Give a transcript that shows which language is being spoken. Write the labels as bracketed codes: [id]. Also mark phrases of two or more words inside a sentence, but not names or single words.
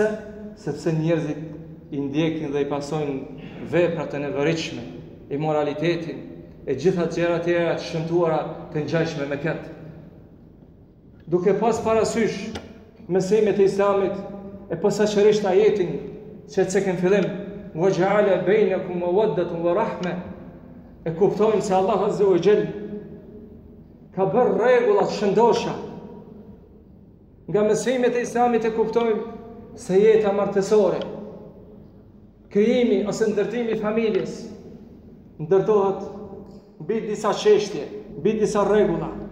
[sq] Sepse njerëzit i ndjekin dhe i pasojnë veprat e nevojshme, imoralitetin e gjitha gjërat e tjera të shëmtuara të ngjashme me këtë. Duke pas parasysh mësimet e Islamit e posaçërisht ajetin që cekën fillim [ar] وجعل بينكم مودة ورحمة, [sq] e kuptojnë se Allah [ar] عز وجل [sq] ka bërë rregulla të shëndosha. Nga mësimet e Islamit e kuptojnë se jeta martësore, krijimi ose ndërtimi i familjes ndërtohet mbi disa çështje, mbi disa rregulla.